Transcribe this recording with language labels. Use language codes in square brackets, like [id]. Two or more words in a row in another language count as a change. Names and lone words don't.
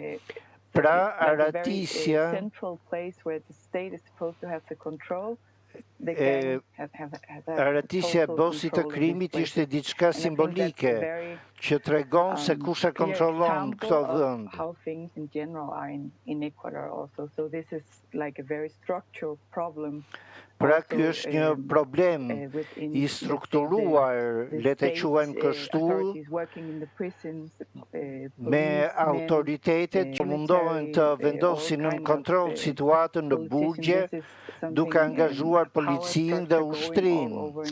[sq] Pra, aratisja Arëtisja e bosit të krimit ishte diçka simbolike që tregon se kush e kontrollon këto vend. [en] How things in general are in Ecuador also. So this is like a very structural problem. [sq] Pra ky është një problem i strukturuar, le të quajmë kështu, me autoritetet që mundohen të vendosin në kontroll situatën në burgje, duke angazhuar policinë dhe ushtrinë.